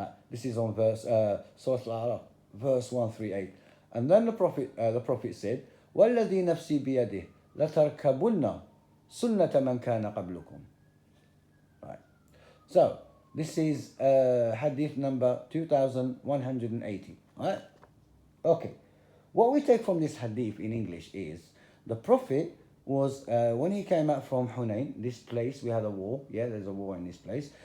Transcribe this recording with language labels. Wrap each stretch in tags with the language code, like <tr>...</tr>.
<en>This is on Surah Al-A'raf, verse 138. And then the Prophet said,</en> <ar>وَالَّذِي نَفْسِي بِيَدِهِ لَتَرْكَبُنَّ سُنَّةَ مَنْ كَانَ قَبْلُكُم.</ar> <en>Right. So, this is hadith number 2180. Right? Okay. What we take from this hadith in English is, the Prophet was, when he came out from Hunain, this place, we had a war, yeah, there's a war in this place.</en>